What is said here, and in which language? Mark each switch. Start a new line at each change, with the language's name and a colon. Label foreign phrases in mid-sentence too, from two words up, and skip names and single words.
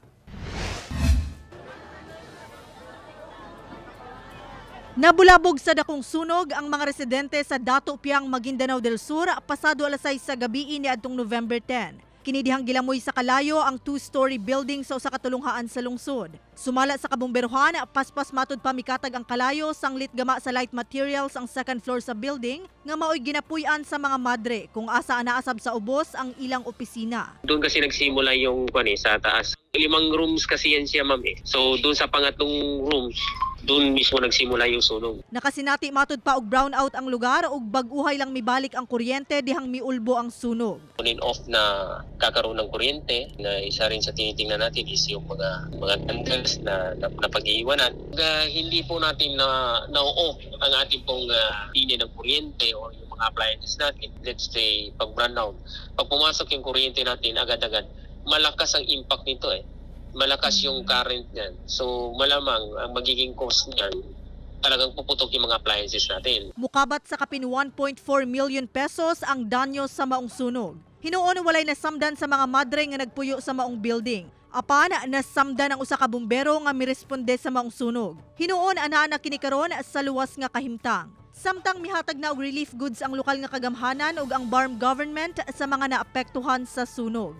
Cebuano: Nabulabog sa dakong sunog ang mga residente sa Dato Piang, Maguindanao del Sur pasado alas 6 sa gabi niadtong November 10. Kinidihang gilamoy sa kalayo ang 2-story building sa usa ka tulunghaan sa lungsod. Sumala sa kabumberohan, paspas matud pa mikatag ang kalayo, sanglit gama sa
English: light materials
Cebuano: ang
English: second floor
Cebuano: sa building nga maoy ginapuy-an sa mga madre kung asa naasab sa ubos ang ilang opisina.
Filipino: Doon kasi nagsimula yung sa taas. 5 rooms kasi yan siya, ma'am. So doon sa pangatlong rooms, doon mismo nagsimula yung sunog. Nakasinati matud pa og brownout ang lugar ug bag-uhay lang mibalik ang kuryente dihang miulbo ang sunog.
English: On and off
Filipino: na kakaroon ng kuryente, na isa rin sa tinitingnan natin is yung mga tanggas na pag-iiwanan. Hindi po natin na-off ang ating pong linya ng kuryente o yung mga appliances natin.
English: Let's say
Filipino: pag brownout, pag pumasok yung kuryente natin agad-agad, malakas ang impact nito malakas yung current niyan. So malamang ang magiging cost niyan talagang puputok yung mga appliances natin.
Cebuano: Mukabat sa kapin 1.4 million pesos ang danyo sa maong sunog. Hinuon walay nasamdan sa mga madre nga nagpuyo sa maong building. Apan nasamdan ang usa ka bumbero nga miresponde sa maong sunog. Hinuon ana kini karon sa luwas nga kahimtang. Samtang mihatag na og
English: relief goods
Cebuano: ang lokal nga kagamhanan ug ang Barm government sa mga naapektuhan sa sunog.